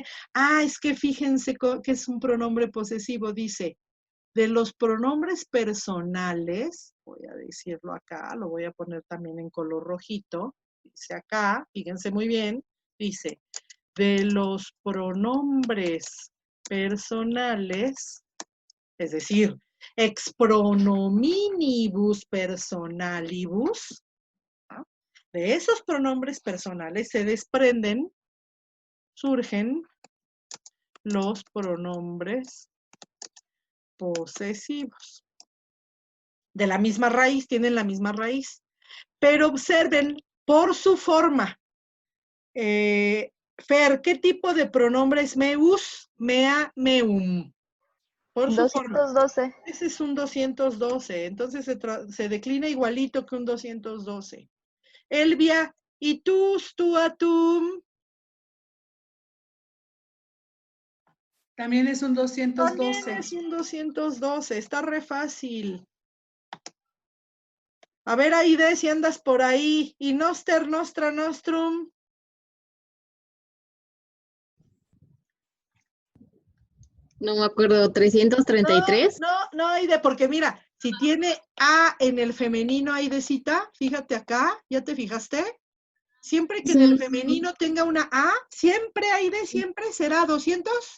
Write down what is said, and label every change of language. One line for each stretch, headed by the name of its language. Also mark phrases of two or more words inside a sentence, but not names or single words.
Spanish: Ah, es que fíjense que es un pronombre posesivo, dice, de los pronombres personales, voy a decirlo acá, lo voy a poner también en color rojito, dice acá, fíjense muy bien, dice, de los pronombres personales, es decir,
Latin: ex pronominibus personalibus,
Spanish: ¿no? De esos pronombres personales se desprenden, surgen los pronombres posesivos. De la misma raíz, tienen la misma raíz. Pero observen por su forma. Fer, ¿qué tipo de pronombre es
Latin: meus, mea, meum?
Spanish: Por su 212. forma. Ese es un 212, entonces se declina igualito que un 212. Elvia, ¿y
Latin: tus, tú, atum?
Spanish: También es un 212. También es un 212, está re fácil. A ver, Aide, si andas por ahí.
Latin: Y noster, nostra, nostrum.
Spanish: No me acuerdo, 333. No, Aide, porque mira, si tiene A en el femenino, Aidecita, fíjate acá, ¿ya te fijaste? Siempre que en el femenino tenga una A, siempre, Aide, siempre será 200.